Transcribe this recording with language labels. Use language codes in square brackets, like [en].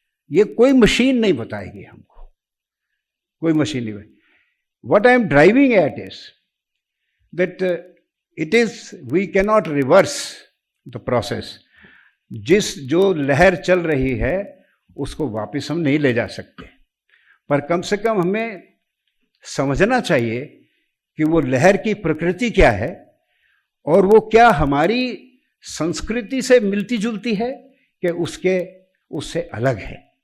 [hi] ये कोई मशीन नहीं बताएगी हमको, कोई मशीन नहीं बताएगी। [en] What I am driving at is that we cannot reverse the process. [hi] जो लहर चल रही है उसको वापस हम नहीं ले जा सकते, पर कम से कम हमें समझना चाहिए कि वो लहर की प्रकृति क्या है और वो क्या हमारी संस्कृति से मिलती जुलती है कि उससे अलग है।